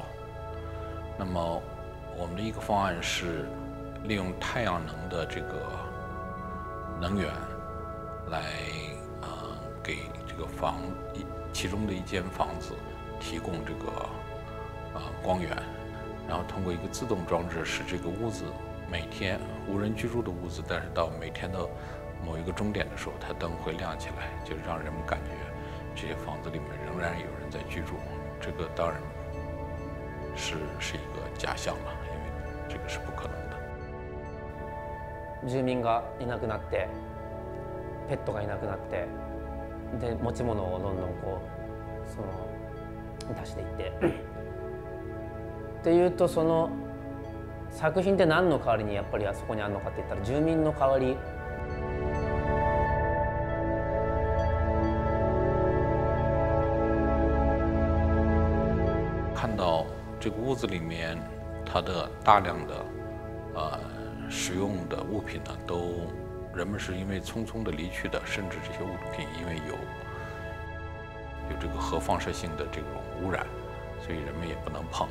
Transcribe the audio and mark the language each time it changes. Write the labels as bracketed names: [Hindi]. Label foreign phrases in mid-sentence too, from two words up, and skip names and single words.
[Chinese] 那么，我们的一个方案是利用太阳能的这个能源来给这个其中的一间房子提供这个光源，然后通过一个自动装置，使这个屋子每天无人居住的屋子，但是到每天的某一个钟点的时候，它灯会亮起来，就是让人们感觉这些房子里面仍然有人在居住。这个当然是一个假象了，因为这个是不可能的。 [Japanese] 住民がいなくなって、ペットがいなくなって、で持ち物をどんどんこう出していって。っていうとその作品って何の代わりにやっぱりあそこにあるのかって言ったら住民の代わり。 [Chinese] 看到这个屋子里面，它的大量的使用的物品呢，人们是因为匆匆的离去的，甚至这些物品因为有这个核放射性的这种污染，所以人们也不能碰。